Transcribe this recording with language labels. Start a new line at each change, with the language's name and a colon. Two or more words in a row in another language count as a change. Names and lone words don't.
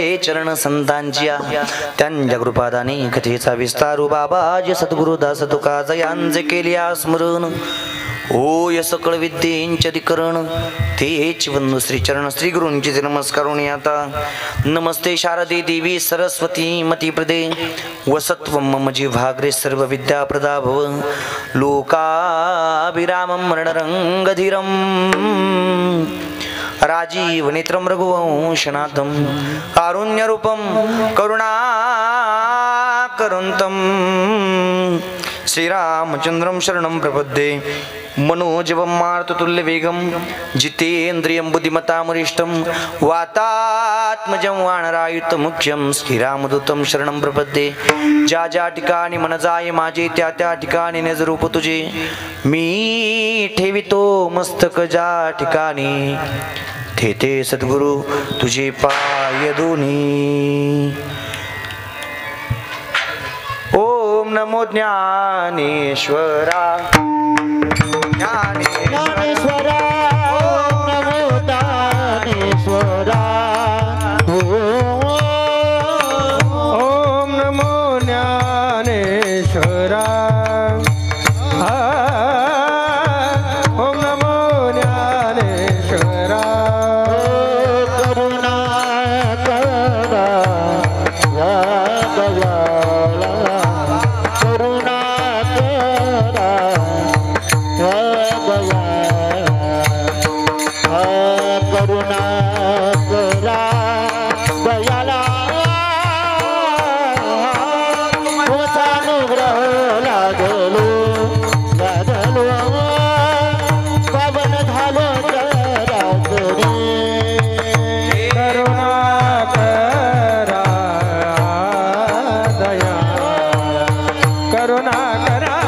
Marathi: चरण संतांची त्यांच्या कृपादानी कथेचा विस्तारू बाबाजी सद्गुरु दास तुका जयांचे केले स्मरण होय सकळ विद्येंचरीकरण तेच वंदू श्री चरण श्री गुरूंची नमस्कारुणी आता
Sanskrit: नमस्ते शारदे देवी सरस्वती मतिप्रदे वसत्वं मम जिव्हाग्रे सर्व विद्या प्रदा भव लोकाभिरामं रणरंगधीरं राजीव नेत्रं रघुवंशनाथं कारुण्यरूपं करुणाकरुन्तं श्रीरामचन्द्रं शरणं प्रपद्ये मनोजवं मारुततुल्यवेगं जितेन्द्रियं बुद्धिमतामरिष्टं वातात्मजं वानरायुतमुख्यं श्रीरामदूतं शरणं प्रपद्ये
Marathi: ज्या ज्या ठिकाणी मन जाय माझे त्या त्या ठिकाणी निजरूप तुझे मी ठेवितो मस्तक ज्या ठिकाणी तेथे सद्गुरु तुझे पाय दोन्ही ओम नमो ज्ञानेश्वरा ज्ञानेश्वरा ओम नमो ज्ञानेश्वरा ओम नमो ज्ञानेश्वरा ओम नमो ज्ञानेश्वरा करुणा करा या दयाला करुणा करा करुणा करा दयाला अनुग्रह लागलो लागलो पावन झालो चराचरी करुणा करा दया करुणा करा